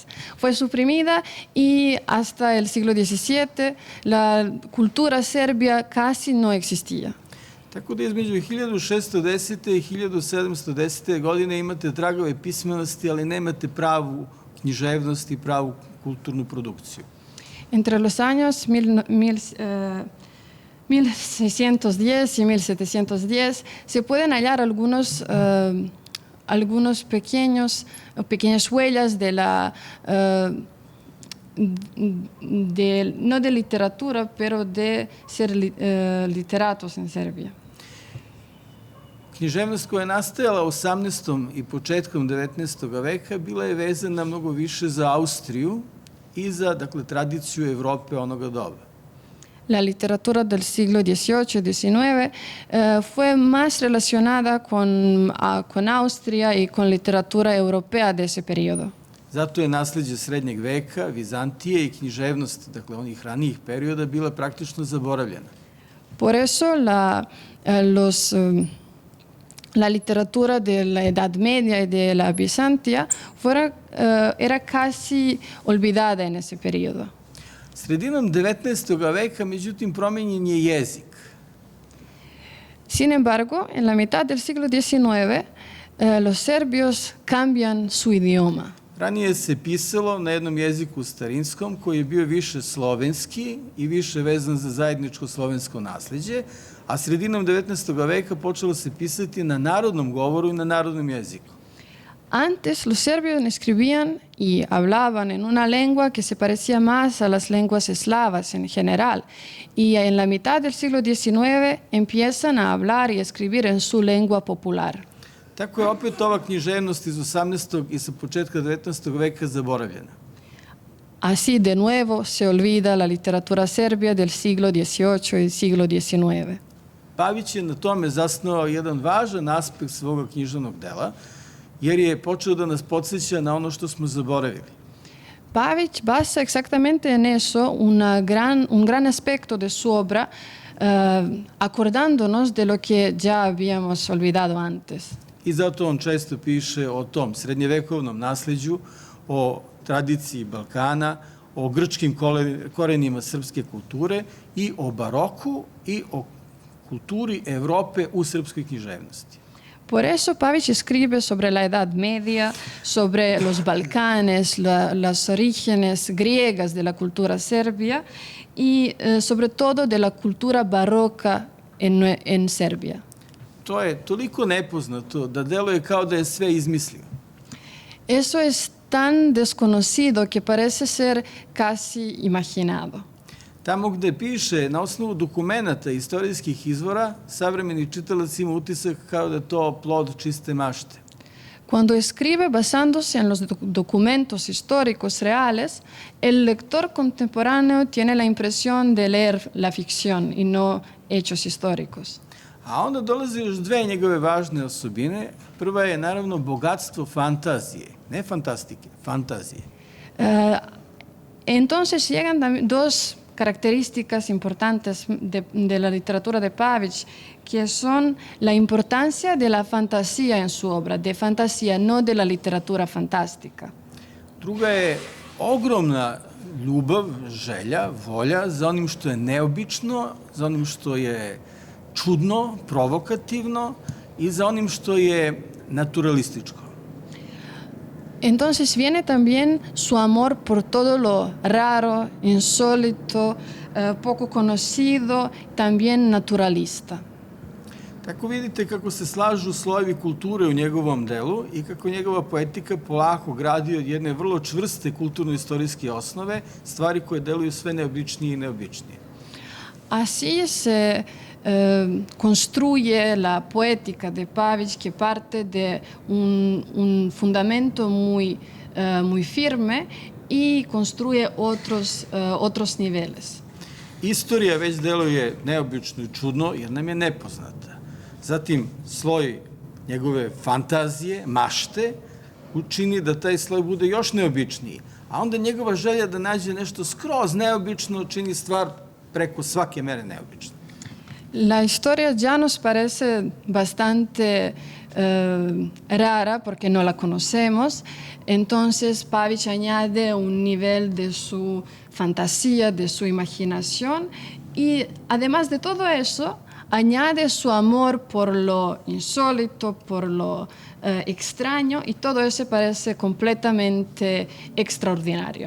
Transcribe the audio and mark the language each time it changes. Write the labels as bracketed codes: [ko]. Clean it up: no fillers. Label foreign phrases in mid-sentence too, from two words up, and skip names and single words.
[es] Fue suprimida y hasta el siglo XVII la cultura serbia casi no existía. [sr] Tako da između 1610. i 1710. godine imate tragove pismenosti, ali nemate pravu književnost i pravu kulturnu produkciju. [es] Entre los años 1610 y 1710 se pueden hallar algunos pequeñas huellas de no de literatura, pero de ser literatos en Serbia. [sr] Književnost koja je nastajala u 18. i početkom 19. veka bila je vezana mnogo više za Austriju i za, dakle, tradiciju Evrope onoga doba. [es] La literatura del siglo XVIII y XIX fue más relacionada con Austria y con literatura europea de ese periodo. [sr] Zato je nasleđe srednjeg veka, Vizantije i književnost, dakle, onih ranijih perioda, bila praktično zaboravljena. [es] Por eso la literatura de la Edad Media y de la Bizantia era casi olvidada en ese periodo. [sr] Sredinom 19. veka, međutim, promenjen je jezik. [es] Sin embargo, en la mitad del siglo XIX, los serbios cambian su idioma. [sr] Ranije se pisalo na jednom jeziku starinskom koji je bio više slovenski i više vezan za zajedničko slovensko nasleđe, a sredinom 19. veka počelo se pisati na narodnom govoru i na narodnom jeziku. [es] Antes los serbios escribían y hablaban en una lengua que se parecía más a las lenguas eslavas en general, y en la mitad del siglo XIX empiezan a hablar y escribir en su lengua popular. [sr] Tako je opet ova književnost iz 18. i sa početka 19. veka zaboravljena. [es] Así de nuevo se olvida la literatura serbia del siglo XVIII y siglo XIX. [sr] Pavić je na tome zasnovao jedan važan aspekt svoga književnog dela, jer je počeo da nas podsjeća na ono što smo zaboravili. [es] Pavić basa exactamente en eso un gran aspecto de su obra, acordándonos de lo que ya habíamos olvidado antes. [sr] I zato on često piše o tom srednjevekovnom nasleđu, o tradiciji Balkana, o grčkim korenima srpske kulture i o baroku i o kulturi Evrope u srpskoj književnosti. [es] Por eso Pavić escribe sobre la Edad Media, sobre los Balcanes, las orígenes griegas de la cultura serbia y sobre todo de la cultura barroca en Serbia. [sr] To je toliko nepoznato da deluje kao da je sve izmislio. [es] Eso es tan desconocido que parece ser casi imaginado. [sr] Tamo gde piše na osnovu dokumenata istorijskih izvora, savremeni čitalac ima utisak kao da je to plod čiste mašte. [es] Cuando escribe basándose en los documentos históricos reales, el lector contemporáneo tiene la impresión de leer la ficción y no hechos históricos. [sr] A onda dolaze još dve njegove važne osobine. Prva je naravno bogatstvo fantazije, ne fantastike, fantazije. [es] Entonces llegan dos características importantes de la literatura de Pavić, que son la importancia de la fantasía en su obra, de fantasía, no de la literatura fantástica. [sr] Druga je ogromna ljubav, želja, volja za onim što je neobično, za onim što je čudno, provokativno i za onim što je naturalističko. [es] Entonces viene también su amor por todo lo raro, insólito, poco conocido, también naturalista. [sr] Tako vidite kako se slažu slojevi kulture u njegovom delu i kako njegova poetika polako gradi od jedne vrlo čvrste kulturno-istorijske osnove, stvari koje deluju sve neobičnije i neobičnije. [es] Así se construye la poética de Pavić, que parte de un fundamento muy firme y construye otros niveles. [sr] Istorija već deluje neobično i čudno jer nam je nepoznata. Zatim, sloj njegove fantazije, mašte, učini da taj sloj bude još neobičniji. A onda njegova želja da nađe nešto skroz neobično čini stvar preko svake mere neobične. [es] La historia ya nos parece bastante rara porque no la conocemos, entonces Pavić añade un nivel de su fantasía, de su imaginación y además de todo eso, añade su amor por lo insólito, por lo extraño y todo eso parece completamente extraordinario.